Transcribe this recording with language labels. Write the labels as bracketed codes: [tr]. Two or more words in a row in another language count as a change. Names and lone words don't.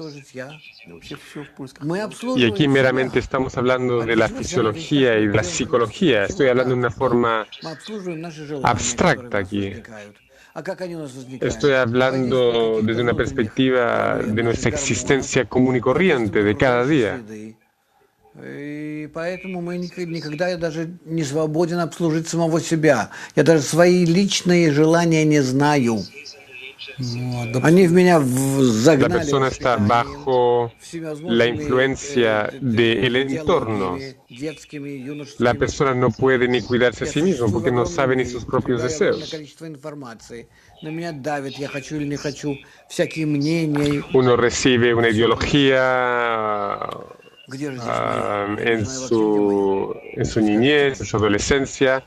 [es] Y aquí meramente estamos hablando de la fisiología y de la psicología. Estoy hablando de una forma abstracta aquí. Estoy hablando desde una perspectiva de nuestra existencia común y corriente de cada día. [ru] И поэтому мы никогда даже не свободен обслужить самого себя. Я даже свои личные желания не знаю. Они в меня загнали. [es] La persona está bajo la influencia del entorno. La persona no puede ni cuidarse a sí mismo porque no sabe ni sus propios deseos. Uno recibe una ideología en su niñez, en su adolescencia.